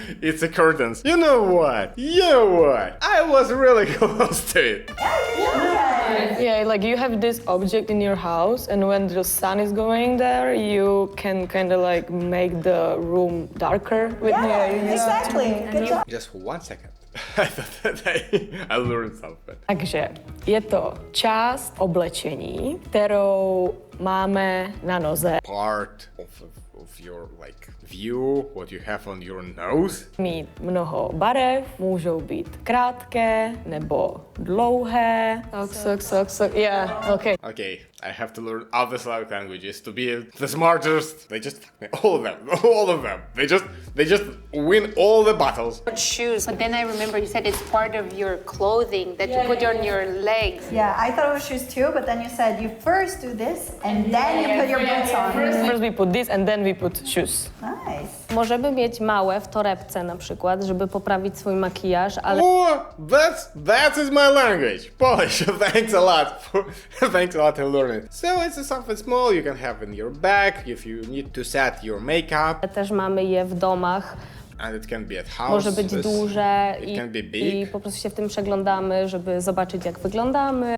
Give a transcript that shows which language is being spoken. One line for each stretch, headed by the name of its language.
English: It's a curtains. You know what? I was really close to it. Yeah, like you have this object in your house, and when the sun is going there, you can kind of like make the room darker with Exactly. Good job. Just for 1 second. I thought that I learned something.
Czech: Takže je to část oblečení, kterou máme na noze.
English: Part of your like view what you have on your nose.
Czech: Mít mnoho barev, můžou být krátké nebo dlouhé.
English: Sok. Yeah, okay. Okay, I have to learn other Slavic languages to be the smartest. They just fuck me, all of them. They just win all the battles. Shoes, but then I remember you said it's part of your clothing that you put on your legs. Yeah, I thought it was shoes too, but then you said you first do this and then you put your boots on. First we put this and then we put shoes. Nice.
Polish: Możemy mieć małe w torebce na przykład, żeby poprawić swój makijaż, ale
English: Oh, that is my language, Polish. Thanks a lot for learning. So it's something small you can have in your bag if you need to set your makeup.
Polish: też mamy je w domach.
English: And it can be at house.
Polish: Może być duże
English: It can be big.
Polish: i po prostu się w tym przeglądamy, żeby zobaczyć jak wyglądamy,